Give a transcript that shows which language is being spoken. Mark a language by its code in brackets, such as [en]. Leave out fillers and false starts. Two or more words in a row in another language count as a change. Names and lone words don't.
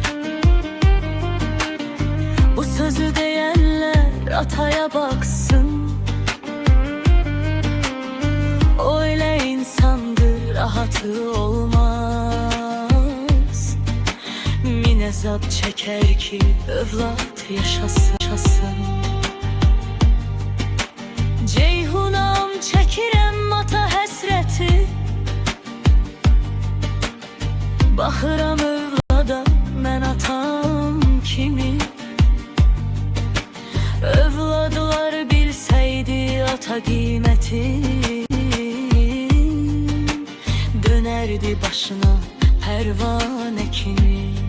[tr] Bu sözü diyenler ataya baksın. Öyle insandır rahatı olmaz. Min ezap çeker ki evlat yaşasın. [az] Ceyhunam çekirem ata həsrəti, baxıram övlada mən atam kimi. Övladlar bilsəydi ata qiyməti, dönerdi başına pərvanə kimi.